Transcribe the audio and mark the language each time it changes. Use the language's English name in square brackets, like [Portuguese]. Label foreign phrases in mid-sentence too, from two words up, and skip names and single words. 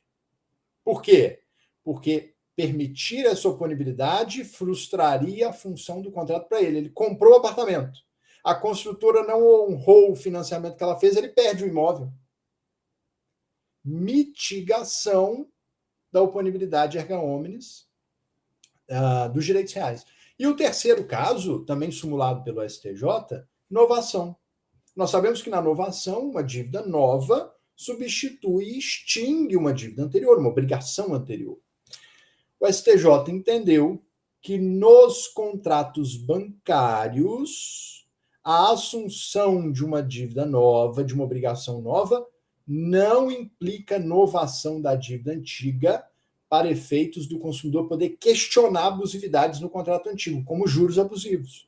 [Portuguese] Por quê? Porque permitir essa oponibilidade frustraria a função do contrato para ele. Ele comprou o apartamento. A construtora não honrou o financiamento que ela fez, ele perde o imóvel. Mitigação da oponibilidade [Latin] erga omnes [Portuguese] dos direitos reais. E o terceiro caso, também simulado pelo STJ, novação. Nós sabemos que na novação, uma dívida nova substitui e extingue uma dívida anterior, uma obrigação anterior. O STJ entendeu que nos contratos bancários, a assunção de uma dívida nova, de uma obrigação nova, não implica novação da dívida antiga para efeitos do consumidor poder questionar abusividades no contrato antigo, como juros abusivos.